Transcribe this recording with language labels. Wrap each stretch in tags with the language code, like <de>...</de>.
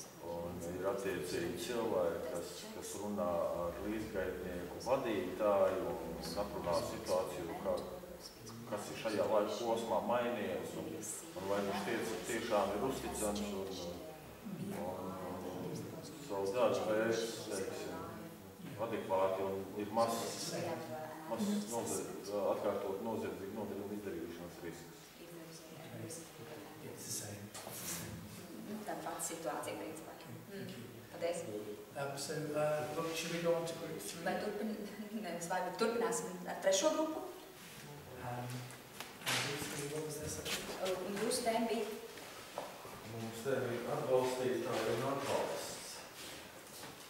<lv>Un ir attiecīgi cilvēki, kas runā ar līdzgaitnieku vadītāju un aprunā situāciju, kas ir šajā laika posmā mainījies un vai viņš tiešām ir uzticams un savu darbu veids, teiksim, adekvāti un ir mazs atkārtot noziedzīgu nodarījumu izdarīšanas risks. Tāda pati situācija, principā. Paldies.</lv> <en>So, should we go on to group 3?</en> <lv>Vai turpināsim ar 3. grupu?</lv> <en>And group 3, what was their subject?</en> <lv>Jūsu tēma bija? Mums te bija atbalstītāji un atbalsts.</lv>